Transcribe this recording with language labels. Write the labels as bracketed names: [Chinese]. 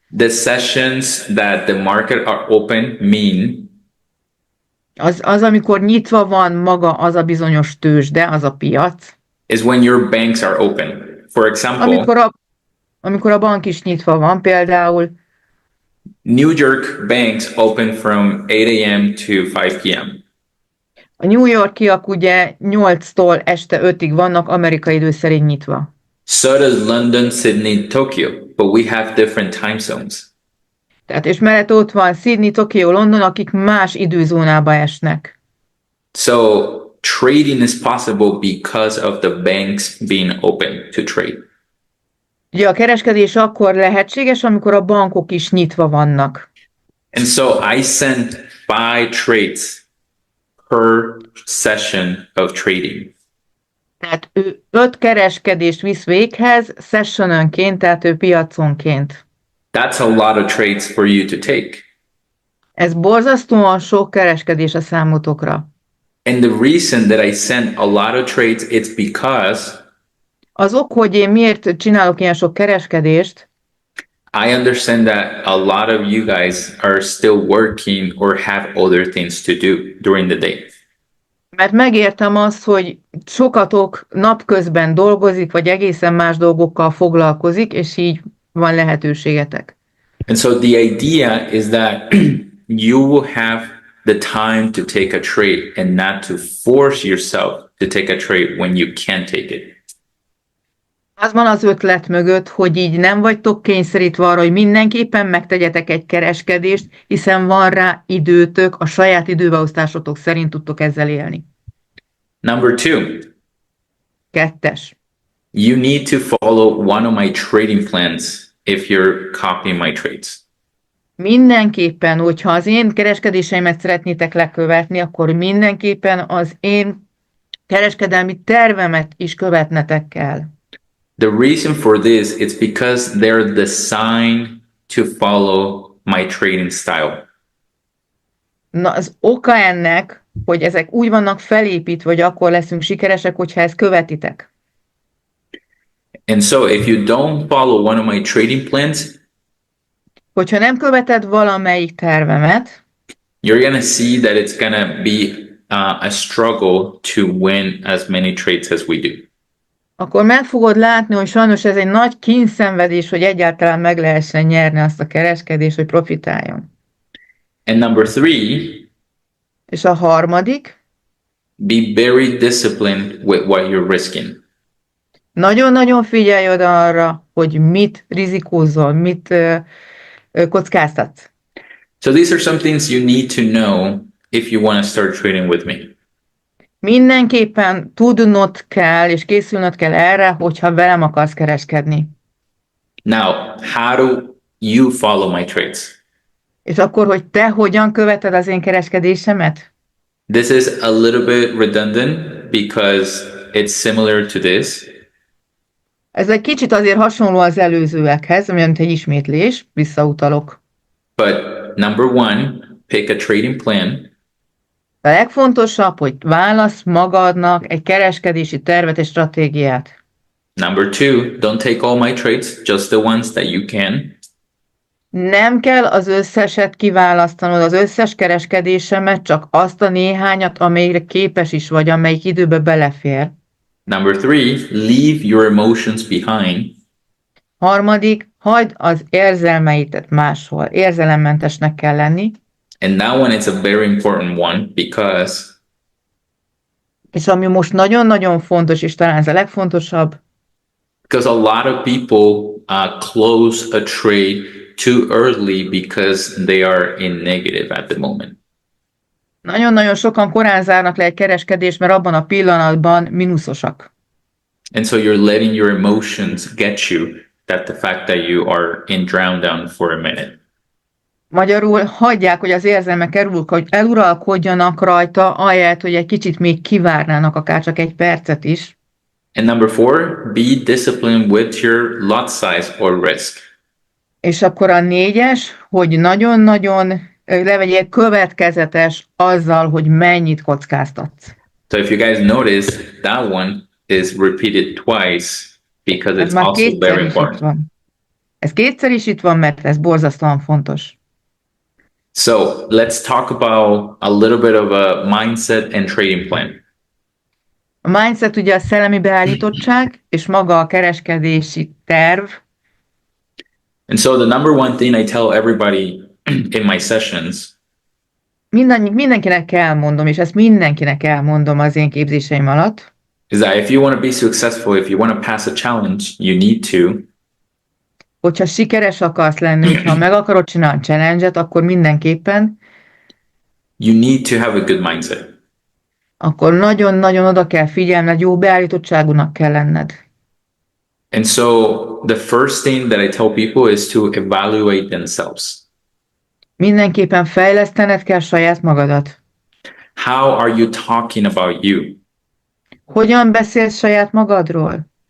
[English] the sessions that the market are open mean [Hungarian] az, amikor nyitva van maga az a bizonyos tőzsde, az a piac, [English] is when your banks are open. For example, [Hungarian] amikor a bank is nyitva van, például [English] New York banks open from 8 a.m. to 5 p.m. [Hungarian] a New Yorkiak ugye 8-tól este 5-ig vannak amerikai idő szerint nyitva. [English] So does London, Sydney, Tokyo, but we have different time zones. [Hungarian] Tehát és mellett ott van Sydney, Tokió, London, akik más időzónába esnek. [English] So trading is possible because of the banks being open to trade. [Hungarian] Ugye a kereskedés akkor lehetséges, amikor a bankok is nyitva vannak. [English] And so I sent 5 trades per session of trading. [Hungarian] Tehát ő 5 kereskedést visz véghez, sessionönként, tehát ő piaconként. [English] That's a lot of trades for you to take. [Hungarian] Ez borzasztóan sok kereskedés a számotokra. [English] And the reason that I sent a lot of trades, it's because [Hungarian] Az ok, hogy én miért csinálok ilyen sok kereskedést, [English] I understand that a lot of you guys are still working or have other things to do during the day. [Hungarian] mert megértem azt, hogy sokatok napközben dolgozik, vagy egészen más dolgokkal foglalkozik, és így van lehetőségetek. [English] And so the idea is that you will have the time to take a trade and not to force yourself to take a trade when you can't take it. [Hungarian] Az van az ötlet mögött, hogy így nem vagytok kényszerítve arra, hogy mindenképpen megtegyetek egy kereskedést, hiszen van rá időtök, a saját időbeosztásotok szerint tudtok ezzel élni. [English] Number 2, [Hungarian] 2. [English] you need to follow one of my trading plans if you're copying my trades. [Hungarian] Mindenképpen, hogyha az én kereskedéseimet szeretnétek lekövetni, akkor mindenképpen az én kereskedelmi tervemet is követnetek kell. [English] The reason for this is because they're designed to follow my trading style. [Hungarian] Na, az oka ennek, hogy ezek úgy vannak felépítve, hogy akkor leszünk sikeresek, hogyha ezt követitek. [English] And so if you don't follow one of my trading plans, [Hungarian] Hogyha nem követed valamelyik tervemet, [English] you're going to see that it's going to be a struggle to win as many trades as we do. [Hungarian] akkor meg fogod látni, hogy sajnos ez egy nagy kényszenvedés, hogy egyáltalán meg lehessen nyerni azt a kereskedést, hogy profitáljon. [English] And number 3, [Hungarian] És a harmadik, [English] be very disciplined with what you're risking. [Hungarian] nagyon-nagyon figyelj oda arra, hogy mit rizikózol, mit kockáztatsz. [English] So these are some things you need to know if you want to start trading with me. [Hungarian] Mindenképpen tudnod kell, és készülnöd kell erre, hogyha velem akarsz kereskedni. [English] Now, how do you follow my trades? [Hungarian] És akkor, hogy te hogyan követed az én kereskedésemet? [English] This is a little bit redundant because it's similar to this. [Hungarian] Ez egy kicsit azért hasonló az előzőekhez, ami mint egy ismétlés, visszautalok. [English] But number 1, pick a trading plan. [Hungarian] A legfontosabb, hogy válasz magadnak egy kereskedési tervet és stratégiát. [English] Number 2, don't take all my trades, just the ones that you can. [Hungarian] Nem kell az összeset kiválasztanod, az összes kereskedésemet, csak azt a néhányat, amelyre képes is vagy, amelyik időbe belefér. [English] Number 3, leave your emotions behind. [Hungarian] Harmadik, hagyd az érzelmeidet máshol. Érzelemmentesnek kell lenni. [English] And that one is a very important one [Hungarian] És ami most nagyon-nagyon fontos, és talán ez a legfontosabb, [English] because a lot of people close a trade too early because they are in negative at the moment. [Hungarian] nagyon-nagyon sokan korán zárnak le egy kereskedést, mert abban a pillanatban mínuszosak. [English] And so you're letting your emotions get you, that the fact that you are in drown down for a minute. [Hungarian] Magyarul hagyják, hogy az érzelmek eluralkodjanak rajta, ahelyett, hogy egy kicsit még kivárnának, akár csak egy percet is. [English] And number 4, be disciplined with your lot size or risk. [Hungarian] És akkor a 4-es, hogy nagyon-nagyon legyél következetes azzal, hogy mennyit kockáztatsz. [English] So if you guys notice, that one is repeated twice because [Hungarian] Ez [English] it's [Hungarian] már [English] also [Hungarian] kétszer [English] very [Hungarian] is itt [English] important. [Hungarian] van. Ez kétszer is itt van, mert ez borzasztóan fontos. [English] So let's talk about a little bit of a mindset and trading plan. [Hungarian] A mindset ugye a szellemi beállítottság, és maga a kereskedési terv. [English] And so the number one thing I tell everybody in my sessions [Hungarian] Mindenkinek elmondom, és ezt mindenkinek elmondom az én képzéseim alatt, [English] is that if you want to be successful, if you want to pass a challenge, you need to [Hungarian] hogyha sikeres akarsz lenni, hogyha meg akarod csinálni a challenge-et, akkor mindenképpen, [English] to have a good mindset. [Hungarian] akkor nagyon-nagyon oda kell figyelned, jó beállítottságúnak kell lenned. [English] And so the first thing that I tell people is to evaluate themselves. [Hungarian] Mindenképpen fejlesztened kell saját magadat. [English] How are you talking about you? [Hungarian] Hogyan beszélsz saját magadról?